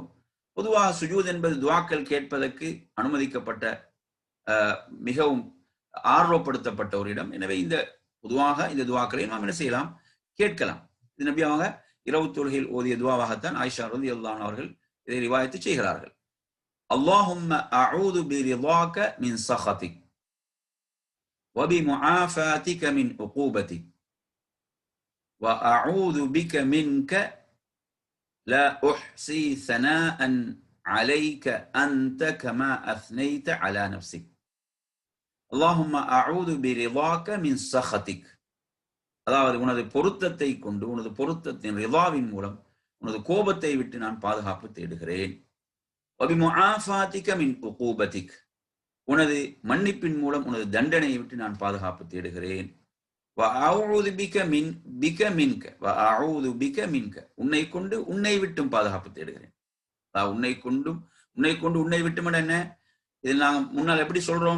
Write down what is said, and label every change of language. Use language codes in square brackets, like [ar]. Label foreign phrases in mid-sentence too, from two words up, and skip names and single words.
[ta] பொதுவாக சுஜூத் என்பது துஆக்கள் கேட்பதற்கு அனுமதிக்கப்பட்ட மிகவும் ஆர்வப்படுத்தப்பட்ட ஒரு இடம். எனவே பொதுவாக இந்த துஆக்களை நாம் என்ன செய்யலாம்? கேட்கலாம். இது நபி அவங்க இரவு தொழுகையில் ஓதிய துஆவாகத்தான் ஆயிஷா [ar] رضي الله عنها [ta] அவர்கள் இதை ரிவாயத்து செய்கிறார்கள். [ar] اللهم أعوذ برضاك من سخطك وبمعافاتك من عقوبتك وأعوذ بك منك لا أحصي ثناء عليك أنت كما أثنيت على نفسك اللهم أعوذ برضاك من سخطك. [ta] அதாவது உனது பொருத்தத்தை கொண்டு, உனது பொருத்தத்தின் ரிதாவின் மூலம் உனது கோபத்தை விட்டு நான் பாதுகாப்பு தேடுகிறேன். [ar] وبمعافاتك من عقوبتك, [ta] உனது மன்னிப்பின் மூலம் உனது தண்டனையை விட்டு நான் பாதுகாப்பு தேடுகிறேன். உன்னை கொண்டு உன்னை விட்டும் பாதுகாப்பு தேடுகிறேன். உன்னை கொண்டு உன்னை விட்டும் என்ன? இதில் நாங்கள் முன்னால் எப்படி சொல்றோம்?